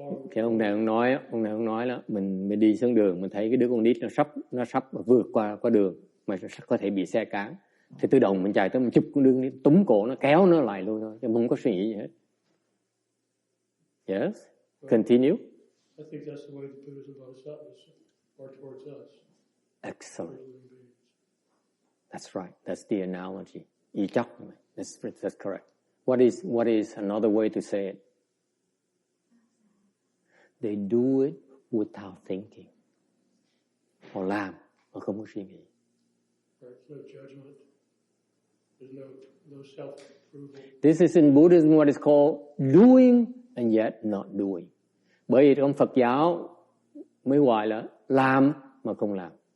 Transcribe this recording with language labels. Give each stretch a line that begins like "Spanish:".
Vietnamese: Cái ông này nói là mình đi xuống đường, mình thấy cái đứa con nít nó sắp vượt qua đường mà có thể bị xe cán, thì tự động mình chạy tới mình chụp con đứa nít, túm cổ nó, kéo nó lại luôn thôi, chứ không có suy nghĩ gì hết.
English: Yes. Continue. I think that's the way the Buddhas and Bodhisattvas are towards us. Excellent. That's right. That's the analogy. That's correct. What is another way to say it? They do it without thinking.
Vietnamese: Họ làm mà không có suy nghĩ.
English: There's no judgment. There's no self-approval. This is in Buddhism what is called doing and yet not doing.
Vietnamese: Bởi vì trong Phật giáo mới gọi là làm mà không làm.